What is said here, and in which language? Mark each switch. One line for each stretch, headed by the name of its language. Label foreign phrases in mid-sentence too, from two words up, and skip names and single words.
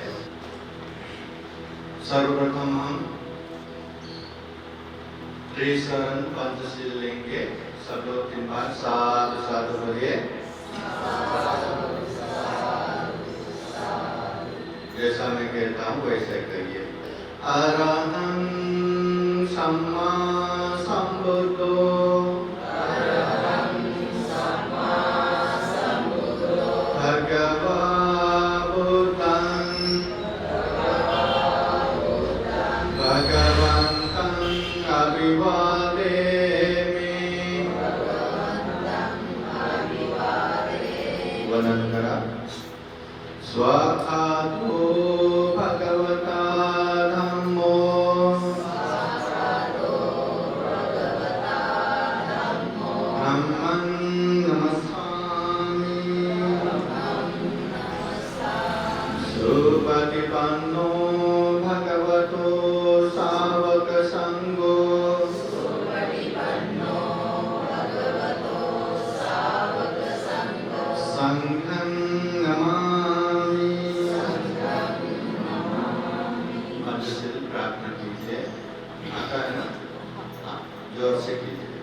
Hindi: सर्वप्रथम हम त्रिशरण पंचशील लेंगे। सब लोग 3 बार
Pali: साधु साधु
Hindi: बोलिए। जैसा मैं कहता हूँ वैसे कहिए।
Pali: अरहं सम्मा संबुद्धो भगवा बुद्धं भगवन्तं अभिवादेमि।
Marathi: वंदन करा।
Pali: स्वाखातो भगवता धम्मो धम्मं नमस्सामि। सुपतिपन्नो भगवतो सावक संघो संघं नमामि।
Hindi: पंचशील प्रार्थना कीजिए। आता है ना? हाँ, जोर से कीजिए।